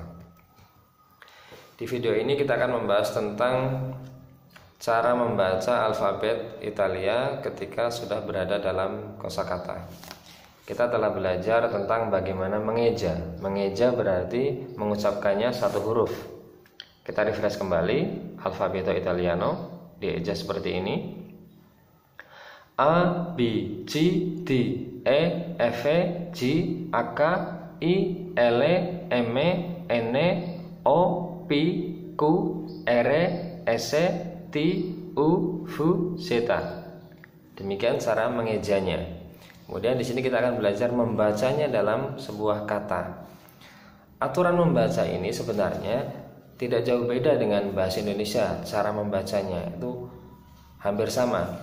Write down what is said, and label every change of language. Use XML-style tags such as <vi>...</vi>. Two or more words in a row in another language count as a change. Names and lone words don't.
<id>Di video ini kita akan membahas tentang cara membaca alfabet Italia ketika sudah berada dalam kosakata. Kita telah belajar tentang bagaimana mengeja. Mengeja berarti mengucapkannya satu huruf. Kita refresh kembali</id> <it>alfabeto italiano,</it> <id>dieja seperti ini. A, B, C, D, E, F, G, H, I, L, M, N, O, P, Q, R, S, T, U, V, Z. Demikian cara mengejanya. Kemudian di sini kita akan belajar membacanya dalam sebuah kata. Aturan membaca ini sebenarnya tidak jauh beda dengan bahasa Indonesia. Cara membacanya itu hampir sama.</id>